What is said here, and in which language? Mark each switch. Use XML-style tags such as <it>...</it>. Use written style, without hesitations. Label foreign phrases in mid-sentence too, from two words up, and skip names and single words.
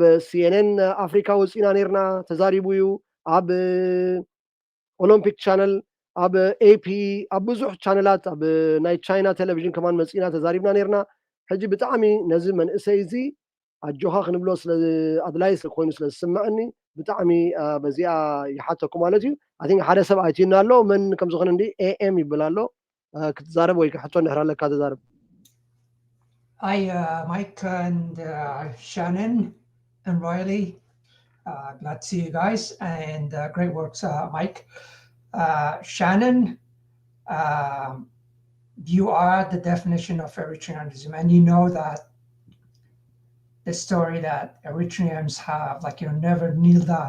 <ti>ሲኤንኤን ኣፍሪካ ወፂና ነርና ተዛሪቡ እዩ ኣብ ኦሎምፒክ ቻነል ኣብ ኤፒ ኣብ ብዙሕ ቻነላት ኣብ ናይ ቻይና ቴሌቪዥን ከማን መፂና ተዛሪብና ነርና ሕጂ ብጣዕሚ ነዚ መንእሰይ እዚ ኣጆኻ ክንብሎ ስለ ኣድላይ ስለ ኮይኑ ስለ ዝስምዐኒ ብጣዕሚ በዚኣ ይሓተኩ ማለት እዩ ኣን ሓደ ሰብ ኣይትዩና ኣሎ መን ከም ዝኾነ እንዲ ኤኤም ይብል ኣሎ ክትዛረብ ወይ ክሕቶ ንሕር ኣለካ ተዛረብ</ti> <en>Hi, Mike and Shannon and Riley. Glad to see you guys and great works, Mike. Shannon, you are the definition of Eritreanism, and you know that the story that Eritreans have, like, never kneel down.</en>